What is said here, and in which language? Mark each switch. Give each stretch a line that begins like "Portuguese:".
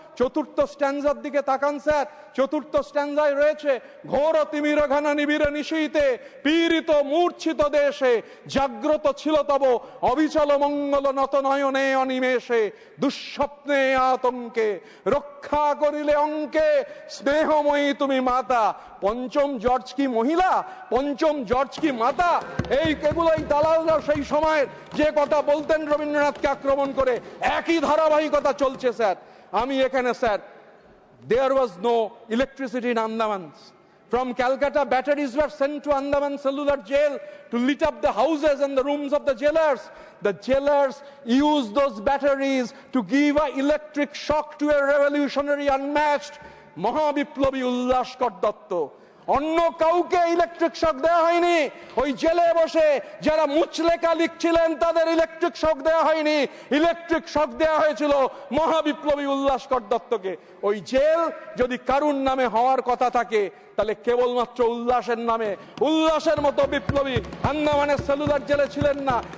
Bangla: চতুর্থ স্ট্যান্জার দিকে তাকান স্যার। চতুর্থ স্ট্যান্জায় রয়েছে, ঘোর তিমির ঘন নিবিড় নিশীতে পীড়িত মূর্ছিত দেশে জাগ্রত ছিল তব অবিচল মঙ্গল নত নয়নে অনিমেষে দুঃস্বপ্নে আতঙ্কে রক্ষা করিলে অঙ্কে স্নেহময়ী তুমি মাতা। পঞ্চম জর্জ কি মহিলা? পঞ্চম জর্জ কি মাতা? এগুলোই দালালরা সেই সময়ের যে কথা বলতেন রবীন্দ্রনাথকে আক্রমণ করে, একই ধারাবাহিকতা চলছে স্যার। আমি এখানে sir,
English: there was no electricity in Andaman. From Calcutta, batteries were sent to Andaman Cellular Jail to lit up the houses and the rooms of the jailers. The jailers used those batteries to give an electric shock to a revolutionary unmatched
Bangla: মহাবিপ্লবী উল্লাসকর Dutta. অন্য কাউকে electric shock দেওয়া হয়নি। ওই জেলে বসে যারা মুচলেখা লিখছিলেন তাদের electric shock দেওয়া হয়নি। ইলেকট্রিক শক দেওয়া হয়েছিল মহাবিপ্লবী উল্লাসকর দত্তকে। ওই জেল যদি কারুর নামে হওয়ার কথা থাকে তাহলে কেবলমাত্র উল্লাসের নামে, উল্লাসের মতো বিপ্লবী আন্দামানের সেলুলার জেলে ছিলেন না।